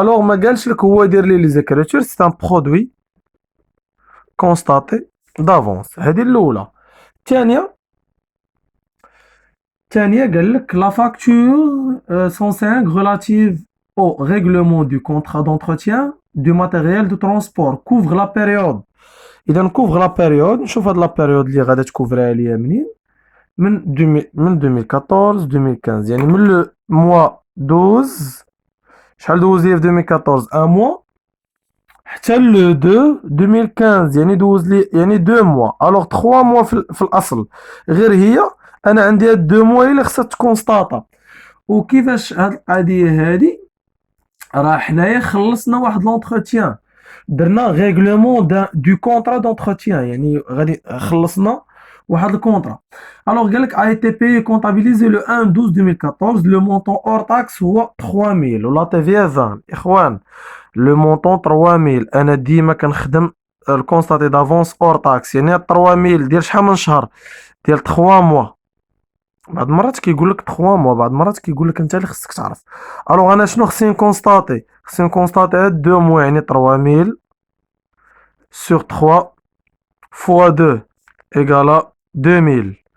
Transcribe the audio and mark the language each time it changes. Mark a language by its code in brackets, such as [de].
[ar] الوغ ما قالش لك هو دير لي زيكريتور سي ان برودوي كونستاتي دافونس. هذه الاولى. الثانيه قال لك [fr] la facture 105 relative au règlement du contrat d'entretien du matériel de transport couvre la période. [ar] إذا [fr] couvre la période [ar] نشوف هاد [fr] la période [ar] اللي غادا تكوفرها ليا منين من 2014 2015 يعني من لو موا 12 شحال دوز ليا في 2014 ان موا حتى لو 2 2015 يعني دوز لي يعني 2 موا الوغ 3 موا في الاصل غير هي انا عندي هاد 2 موا اللي خصها تكونستاطا وكيفاش هاد القضية هادي راه حنايا خلصنا واحد لونتروتيان، درنا ريغلومون دو كونطرا دونتروتيان، يعني غادي خلصنا واحد الكونطرا. الوغ قالك [fr] a été payé comptabilisé le 1/12/2014 le montant hors taxe [ar] هو 3000 ولا [fr] TVA 20. [ar] اخوان لو مونطون 3000 انا ديما كنخدم الكونستاتي دافونس اور تاكس، يعني 3000 ديال شحال من شهر؟ ديال 3 موا. بعض المرات كيقول لك 3 موا، بعض المرات كيقول لك انت اللي خصك تعرف. الوغ انا شنو خصني نكونستاتي؟ خصني نكونستاتي هاد 2 موا، يعني 3000 سور 3 فوا 2 ايكالا 2000.